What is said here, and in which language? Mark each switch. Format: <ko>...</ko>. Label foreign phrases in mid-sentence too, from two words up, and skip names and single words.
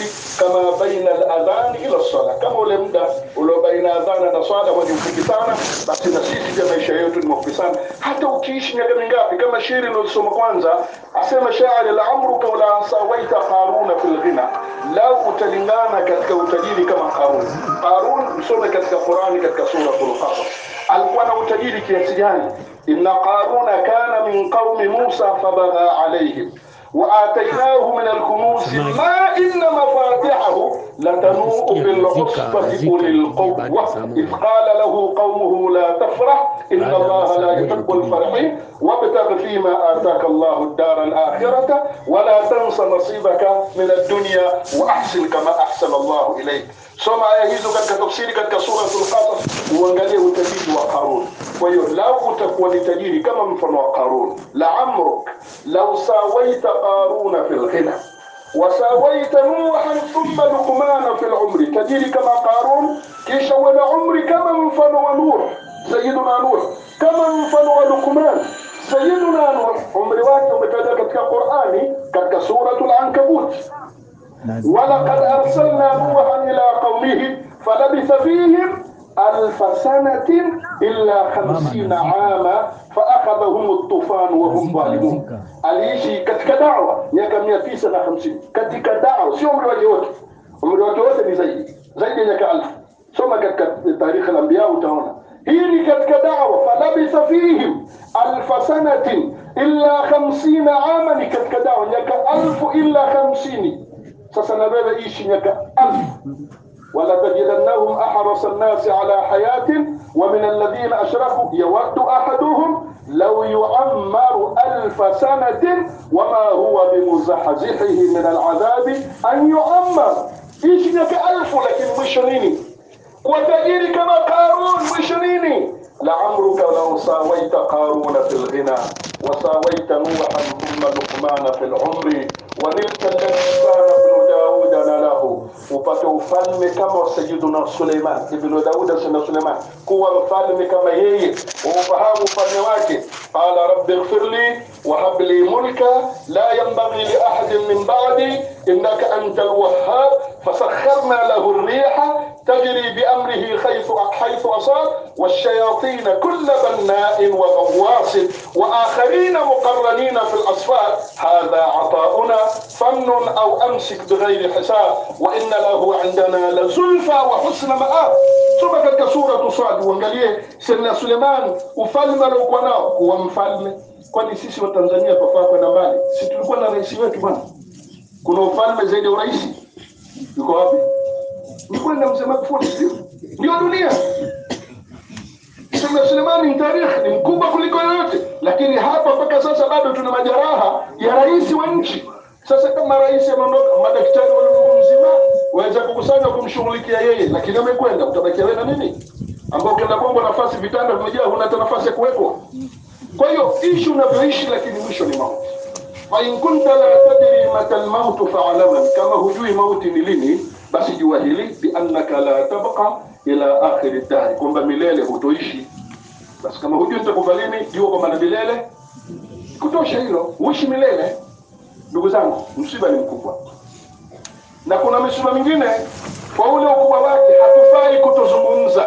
<sw>Kama</sw> <ar>بين الأذان إلى الصلاة,</ar> <sw>kama ule muda ule baina adhana na swala ni mfupi sana, basi na sisi pia maisha yetu ni mafupi sana. Hata ukiishi miaka mingapi, kama shairi nilisoma kwanza, asema shairi</sw> <ar>لعمرك ولا ساويت قارون في الغنى,</ar> <sw>lau utalingana katika utajiri kama Qarun. Qarun msome katika Qur'ani katika sura al-Qasas, alikuwa na utajiri kiasi gani?</sw> <ar>إن قارون كان من قوم موسى فبغى عليهم وآتيناه من الكنوز ما إن مفاتحه لتنوء بالعصبة أولي القوة إذ قال له قومه لا تفرح إن الله لا يحب الفرحين وابتغ فيما آتاك الله الدار الآخرة ولا تنس نصيبك من الدنيا وأحسن كما أحسن الله إليك.</ar> <sw>Soma aya hizo katika tafsiri katika sura al-Qasas, uangalie utajiri wa Qarun. Kwa hiyo lau utakuwa ni tajiri kama mfano wa Qarun,</sw> <ar>لعمرك لو ساويت قارون في الغنى وساويت نوحا ثم لقمان في العمر,</ar> <sw>tajiri kama Qarun kisha wana umri kama mfano wa Nuh, sayyiduna Nuh, kama mfano wa Luqman, sayyiduna Nuh umri wake umetajwa katika Qur'ani katika suratul Ankabut.</sw> <ar>ولقد أرسلنا نوحا إلى قومه فلبث فيهم 1000 سنة إلا 50 عاما فأخذهم الطوفان وهم ظالمون.</ar> <sw>aliishi katika da'wa miaka 950 katika da'wa, sio umri wake wote. Umri wake wote ni zaidi ya miaka 1000. Soma katika</sw> <ar>تاريخ الأنبياء</ar> <sw>utaona hii ni katika da'wa.</sw> <ar>فلبث فيهم 1000 سنة إلا 50 عاما,</ar> <sw>ni katika da'wa miaka 1000 illa 50. sasa na wewe ishi miaka 1000.</sw> <ar>ولتجدنهم أحرص الناس على حياة ومن الذين أشركوا يود أحدهم لو يعمر 1000 سنة وما هو بمزحزحه من العذاب أن يعمر.</ar> <sw>ishi miaka 1000 lakini mwisho nini? kuwa tajiri kama Qarun. mwisho nini?</sw> <ar>لعمرك لو ساويت قارون في الغنى وساويت نوحا ثم لقمان في العمر ونلت الذي كان ابن داود ناله.</ar> <sw>upate ufalme kama Sayyiduna Suleiman ibn Daud sana Suleiman, kuwa mfalme kama yeye, ufahamu ufalme wake.</sw> <ar>قال رب اغفر لي وهب لي ملكا لا ينبغي لأحد من بعدي إنك أنت الوهاب. فسخرنا له الريح تجري بأمره حيث أصاب والشياطين كل بناء وغواص وآخرين مقرنين في الأصفاد هذا عطاؤنا فمن أو أمسك بغير حساب وإن له عندنا لزلفى وحسن مآب.</ar> <sw>ثم katika sura Sad uangalie Sayyidina Suleiman ufalme aliokuwa nao, kuwa mfalme. Kwani sisi wa Tanzania tofaa kwenda mbali? Sisi tulikuwa na rais wetu bwana. Kuna ufalme zaidi ya rais? Yuko wapi? Ni kwenda mzee Magufuli, ndio dunia. Sayyidina Suleiman ni tarikhi, ni mkubwa kuliko yote, lakini hapa mpaka sasa bado tuna majeraha ya rais wa nchi. Sasa kama rais ameondoka, madaktari wale mzima waweza kukusanya kumshughulikia yeye, lakini amekwenda, utabakia wewe na nini? Ambao ukienda Bongo nafasi vitanda vimejaa, huna hata nafasi ya kuwekwa. Kwa hiyo ishi unavyoishi, lakini mwisho ni mauti.</sw> <ar>فإن كنت لا تدري متى الموت فاعلمن,</ar> <sw>kama hujui mauti ni lini, basi jua hili</sw> <ar>بأنك لا تبقى إلى آخر الدهر,</ar> <sw>kwamba milele hutoishi. Basi kama hujui nitakufa lini, jua kwamba milele kutosha hilo, uishi milele. Ndugu zangu, msiba ni mkubwa, na kuna misiba mingine kwa ule ukubwa wake hatufai kutozungumza.</sw>